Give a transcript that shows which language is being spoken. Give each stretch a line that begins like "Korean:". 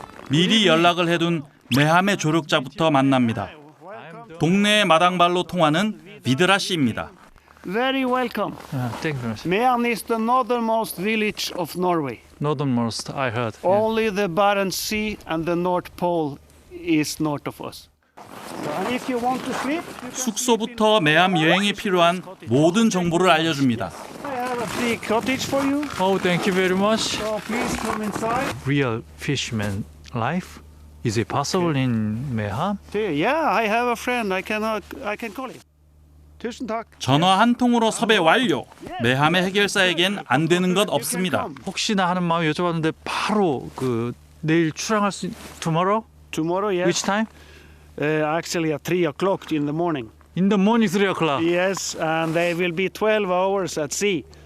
Korean: 미리 연락을 해둔 매함의 조력자부터 만납니다. 동네의 마당발로 통하는 비드라 씨입니다.
English: Very welcome. Thank you. Mehamn is the northernmost village of Norway. Northernmost, I heard. Only the Barents Sea and the North Pole is north of us. And if you want to sleep,
Korean: 숙소부터 매함 여행에 필요한 모든 정보를 알려줍니다.
English: I have a free cottage for you. Oh, thank you very much. So please come inside. Real fisherman life? Is it possible in Meham? Yeah, I have a friend. I can call him.
Norwegian: Tusen takk.
Korean: 전화 한 통으로 섭외 완료. 매함의 해결사에겐 안 되는 것 없습니다. 혹시나 하는 마음에 여쭤봤는데 바로 그 내일 출항할 수
English: tomorrow? Tomorrow, yes. Which time? Actually at 3 o'clock in the morning. In the morning 3 o'clock. Yes, and they will be 12 hours at sea.